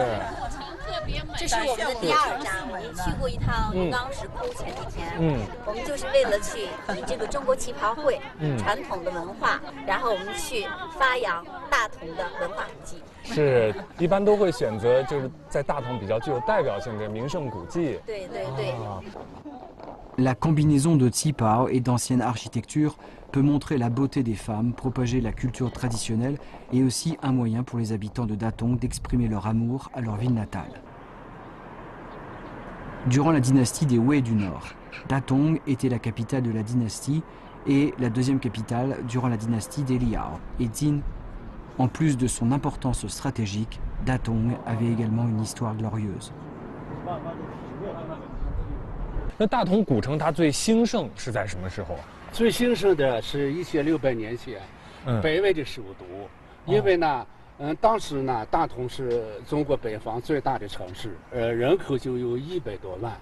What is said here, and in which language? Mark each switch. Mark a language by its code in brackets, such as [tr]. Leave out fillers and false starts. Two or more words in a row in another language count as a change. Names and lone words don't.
[zh] 这是我们的第2站，我们去过一趟龙岗石窟，前几天，我们就是为了去这个中国旗袍会传统的文化，然后我们去发扬大同的文化古迹。是，一般都会选择就是在大同比较具有代表性的名胜古迹。对对对。 [fr] La combinaison de qipao et d'ancienne architecture peut montrer la beauté des femmes, propager la culture traditionnelle et aussi un moyen pour les habitants de Datong d'exprimer leur amour à leur ville natale. Durant la dynastie des Wei du Nord, Datong était la capitale de la dynastie et la deuxième capitale durant la dynastie des Liao et Jin. En plus de son importance stratégique, Datong avait également une histoire glorieuse. [zh] 那大同古城它最兴盛是在什么时候？最兴盛的是1600年前，北魏的首都。因为呢，当时呢，大同是中国北方最大的城市，人口就有100多万。